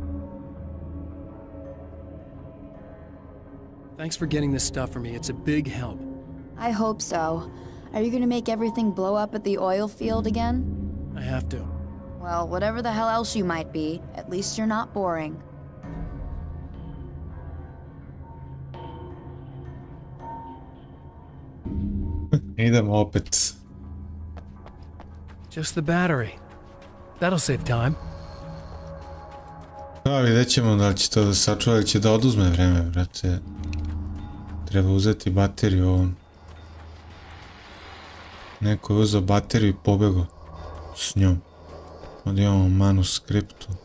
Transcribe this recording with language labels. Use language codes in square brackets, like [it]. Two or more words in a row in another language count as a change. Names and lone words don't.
[en] Thanks for getting this stuff for me. It's a big help. I hope so. Are you gonna make everything blow up at the oil field again? I have to. Well, whatever the hell else you might be, at least you're not boring. [sr] Idemo opet. [en] Just the battery. That'll save time. [sr] Da, vidjet ćemo da li će to da sačuva ili će da oduzme vreme, brate. Treba uzeti bateriju ovom. Neko je uzeo bateriju i pobegao s njom. Ovdje imamo manuskriptu.